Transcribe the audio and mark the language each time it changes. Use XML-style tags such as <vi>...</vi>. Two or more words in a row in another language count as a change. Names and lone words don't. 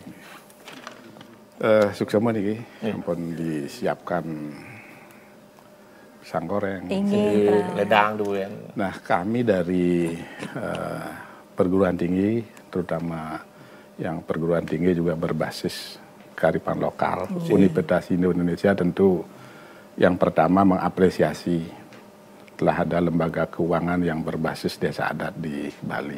<ban>Suksema Niki, ampun</ban> <id>disiapkan pisang goreng,</id> <ban>ledang duen.</ban> <id>Nah kami dari perguruan tinggi terutama yang perguruan tinggi juga berbasis kearifan lokal. Universitas Indonesia tentu yang pertama mengapresiasi telah ada lembaga keuangan yang berbasis desa adat di Bali.</id>